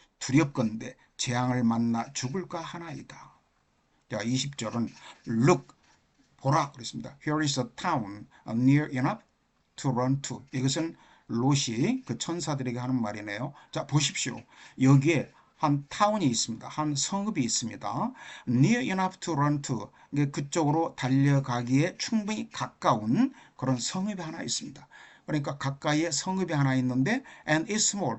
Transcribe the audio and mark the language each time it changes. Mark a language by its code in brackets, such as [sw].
[ko] 두렵건대 재앙을 만나 죽을까 하나이다. 자, 20절은 look, 보라 그랬습니다. [en] Here is a town near enough to run to. [ko] 이것은 롯이 그 천사들에게 하는 말이네요. 자, 보십시오. 여기에 한 타운이 있습니다. 한 성읍이 있습니다. [en] Near enough to run to. [ko] 그쪽으로 달려가기에 충분히 가까운 그런 성읍이 하나 있습니다. 그러니까 가까이에 성읍이 하나 있는데 [en] and it's small.